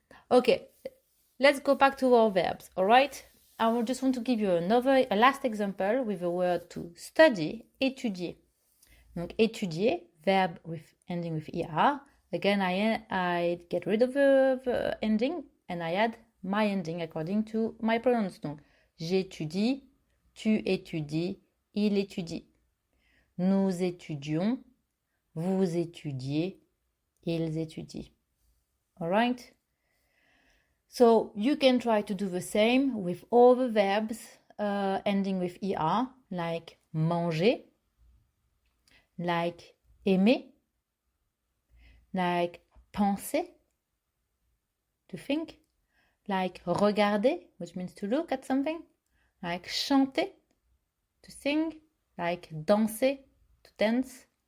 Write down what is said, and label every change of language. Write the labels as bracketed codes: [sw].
[en] Okay, let's go back to our verbs, all right? I just want to give you a last example with the word to study, étudier. Donc, étudier, verb ending with ER. Again, I get rid of the ending and I add my ending according to my pronouns. [fr] Donc, j'étudie, tu étudies, il étudie. Nous étudions, Vous étudiez, ils étudient. [en] Alright? So you can try to do the same with all the verbs ending with ER, like manger, like aimer, like penser, to think, like regarder, which means to look at something, like chanter, to sing, like danser, to dance.